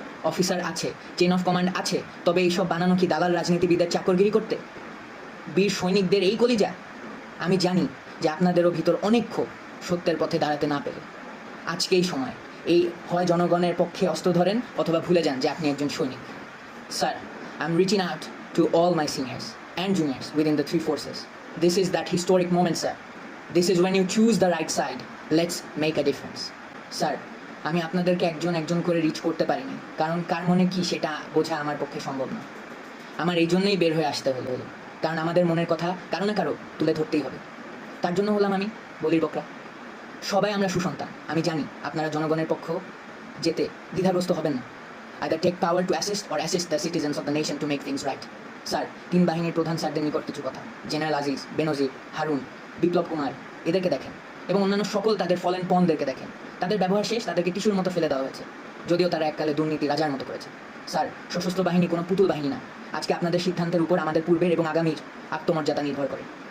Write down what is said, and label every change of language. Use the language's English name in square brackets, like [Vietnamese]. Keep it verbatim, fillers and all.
[Bangla] Officer আছে, chain of command আছে, তবে এইসব বানানো কি দালাল রাজনীতিবিদের চাকরগিরি করতে? বীর সৈনিকদের এই কলিজা। আমি জানি যে আপনাদেরও ভিতর অনেক ক্ষোভ, সত্যের পথে দাঁড়াতে না পেরে। আজকেই সময়, এই হয় জনগণের পক্ষে অস্ত্র ধরেন, অথবা ভুলে যান যে আপনি একজন সৈনিক। [English] Sir, I'm reaching out to all my seniors and juniors within the three forces. This is that historic moment, sir. This is when you choose the right side. Let's make a difference. [Bangla] Sir, আমি আপনাদেরকে একজন একজন করে rich করতে পারিনি, কারণ কার মনে কী সেটা বোঝা আমার পক্ষে সম্ভব না। আমার এই জন্যই বের হয়ে আসতে হলো, কারণ আমাদের মনের কথা কারো না কারো তুলে ধরতেই হবে। তার জন্য হলাম আমি বলির বকরা। সবাই আমরা সুসন্তান। আমি জানি আপনারা জনগণের পক্ষ যেতে দ্বিধাগ্রস্ত হবেন না। [English] Either take power to assist or assist the citizens of the nation to make things right. [Bangla] Sir, তিন বাহিনীর প্রধান স্যারদের নিকট কিছু কথা। জেনারেল আজিজ, বেনজির, হারুন, বিপ্লব কুমার, এদেরকে দেখেন এবং অন্যান্য সকল তাদের ফলেন পনদেরকে দেখেন। তাদের ব্যবহার শেষ, তাদেরকে টিস্যুর মতো ফেলে দেওয়া হয়েছে, যদিও তারা এককালে দুর্নীতি রাজার মতো করেছে। স্যার, সশস্ত্র বাহিনী কোনো পুতুল বাহিনী না। আজকে আপনাদের সিদ্ধান্তের উপর আমাদের পূর্বের এবং আগামীর আত্মমর্যাদা নির্ভর করে।